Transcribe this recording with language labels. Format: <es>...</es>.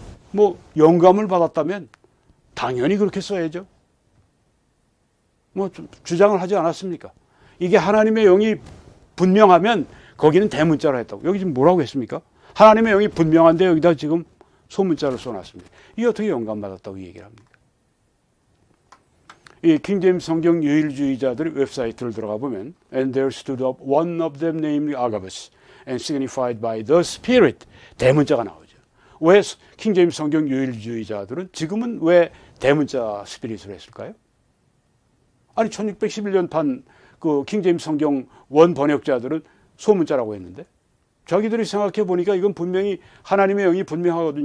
<ko>뭐 영감을 받았다면 당연히 그렇게 써야죠. 뭐 주장을 하지 않았습니까? 이게 하나님의 영이 분명하면 거기는 대문자로 했다고. 여기 지금 뭐라고 했습니까? 하나님의 영이 분명한데 여기다 지금 소문자를 써놨습니다. 이게 어떻게 영감 받았다고 얘기를 합니까? 이 킹제임스 성경 유일주의자들의 웹사이트를 들어가 보면</ko> <en>And there stood up one of them named Agabus and signified by the Spirit.</en> <ko>대문자가 나오죠. 왜 킹제임스 성경 유일주의자들은 지금은 왜 대문자 스피릿으로 했을까요? 아니 1611년 판 그 킹제임스 성경 원 번역자들은 소문자라고 했는데 자기들이 생각해 보니까 이건 분명히 하나님의 영이 분명하거든요.</ko>